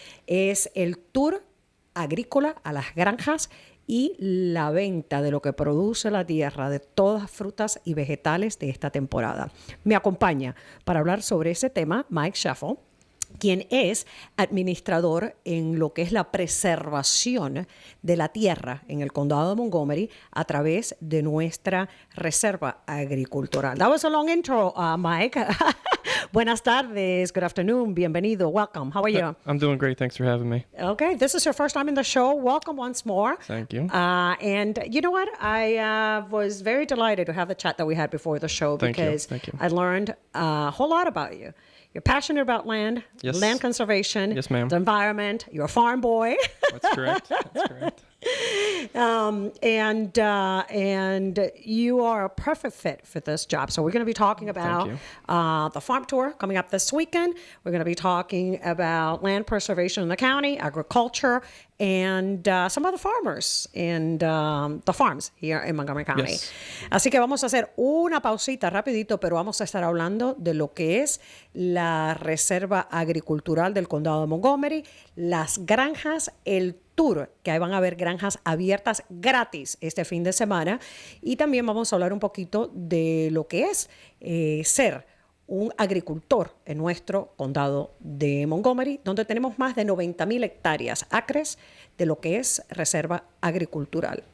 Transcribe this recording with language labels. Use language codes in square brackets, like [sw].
[es] Es el tour agrícola a las granjas y la venta de lo que produce la tierra, de todas frutas y vegetales de esta temporada. Me acompaña para hablar sobre ese tema Mike Sheffel, quien es administrador en lo que es la preservación de la tierra en el condado de Montgomery a través de nuestra reserva agricultural. [en] That was a long intro, Mike. [es] Buenas tardes, [en] good afternoon, [es] bienvenido, [en] welcome. How are you? I'm doing great, thanks for having me. Okay, this is your first time in the show. Welcome once more. Thank you. And you know what? I was very delighted to have the chat that we had before the show because Thank you. I learned a whole lot about you. You're passionate about land, Yes. land conservation, Yes, ma'am. the environment. You're a farm boy. That's correct. That's correct. And you are a perfect fit for this job. So we're going to be talking about the farm tour coming up this weekend. We're going to be talking about land preservation in the county, agriculture, and some of the farmers and the farms here in Montgomery County. Yes. [es] Así que vamos a hacer una pausita rapidito, pero vamos a estar hablando de lo que es la reserva agricultural del condado de Montgomery, las granjas, el tour, que ahí van a haber granjas abiertas gratis este fin de semana, y también vamos a hablar un poquito de lo que es ser un agricultor en nuestro condado de Montgomery, donde tenemos más de 90,000 hectáreas, acres, de lo que es reserva agricultural.